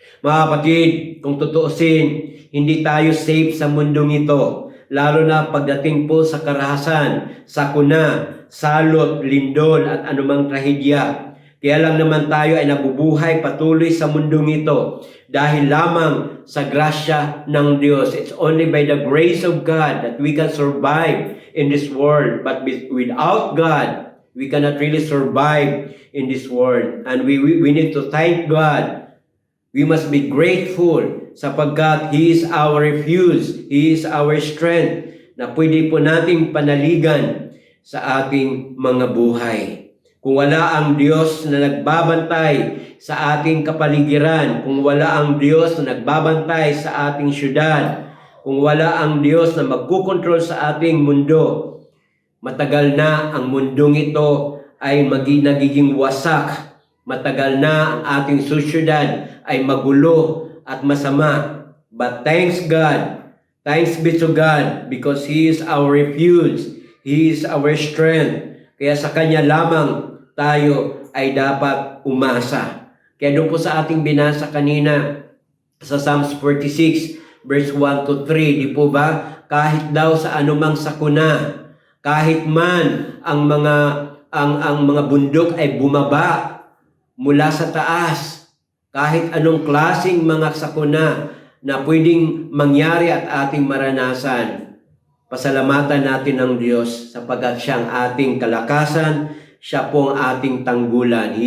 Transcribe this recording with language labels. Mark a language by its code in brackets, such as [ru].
[tl] Mga kapatid, kung tutuusin, hindi tayo safe sa mundong ito. Lalo na pagdating po sa karahasan, sakuna, salot, lindol at anumang trahedya. Kaya lang naman tayo ay nabubuhay patuloy sa mundong ito dahil lamang sa grasya ng Diyos. [en] It's only by the grace of God that we can survive in this world. But without God, we cannot really survive in this world. And we need to thank God. We must be grateful [tl] sapagkat [en] He is our refuge, He is our strength [tl] na pwede po nating panaligan sa ating mga buhay. Kung wala ang Diyos na nagbabantay sa ating kapaligiran, kung wala ang Diyos na nagbabantay sa ating syudad, kung wala ang Diyos na magkukontrol sa ating mundo, matagal na ang mundong ito ay nagiging wasak. Matagal na ang ating sosyedad ay magulo at masama. [en] But thanks be to God, because He is our refuge, He is our strength. [tl] Kaya sa Kanya lamang tayo ay dapat umasa. Kaya doon po sa ating binasa kanina sa Psalms 46 verse 1 to 3, di po ba? Kahit daw sa anumang sakuna, kahit man ang mga bundok ay bumaba mula sa taas, kahit anong klaseng mga sakuna na pwedeng mangyari at ating maranasan, pasalamatan natin ang Diyos sapagkat Siya ang ating kalakasan, Siya po ang ating tanggulan.